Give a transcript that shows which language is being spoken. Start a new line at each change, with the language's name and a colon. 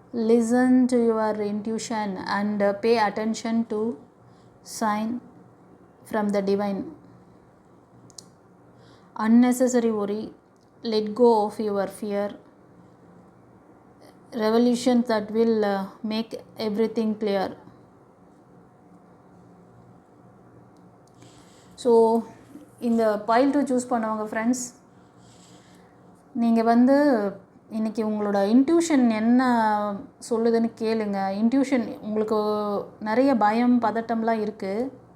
English: Listen to your intuition and pay attention to sign from the divine. Unnecessary worry, let go of your fear, revolutions that will make everything clear.
Tamil: So இந்த file 2 choose பண்ணவங்க friends, நீங்கள் வந்து இன்றைக்கி உங்களோட intuition என்ன சொல்லுதுன்னு கேளுங்க. Intuition உங்களுக்கு நிறைய பயம் பதட்டம்லாம் இருக்குது.